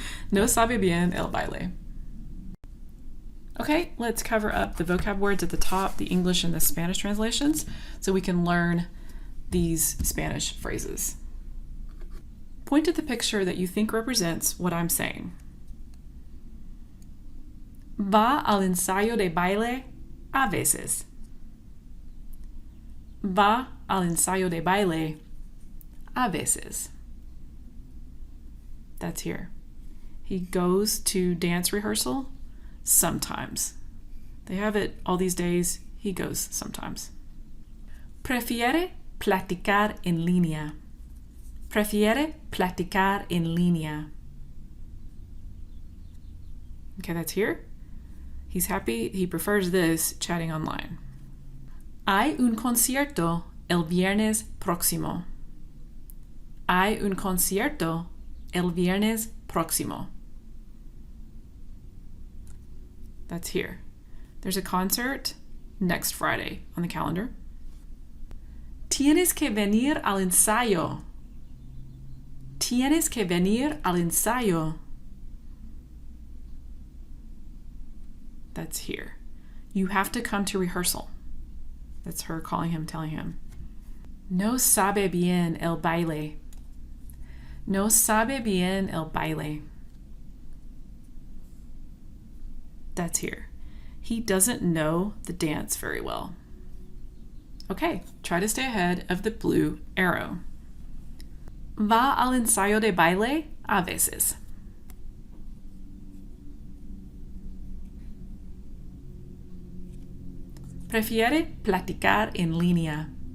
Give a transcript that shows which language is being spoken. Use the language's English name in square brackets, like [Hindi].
[Spanish] No sabe bien el baile. [English] Okay, let's cover up the vocab words at the top, the English and the Spanish translations, so we can learn these Spanish phrases. Point at the picture that you think represents what I'm saying. [Spanish] Va al ensayo de baile a veces. Va al ensayo de baile a veces. [English] That's here. He goes to dance rehearsal sometimes. They have it all these days. He goes sometimes. [Spanish] Prefiere platicar en línea. Prefiere platicar en línea. [English] Okay, that's here. He's happy. He prefers this chatting online. [Spanish] Hay un concierto el viernes próximo. Hay un concierto el viernes próximo. [English] That's here. There's a concert next Friday on the calendar. [Spanish] Tienes que venir al ensayo. Tienes que venir al ensayo. [English] That's here. You have to come to rehearsal. That's her calling him, telling him. [Spanish] No sabe bien el baile. No sabe bien el baile. [English] That's here. He doesn't know the dance very well. Okay, try to stay ahead of the blue arrow. [Spanish] Va al ensayo de baile a veces. Prefiere platicar en línea.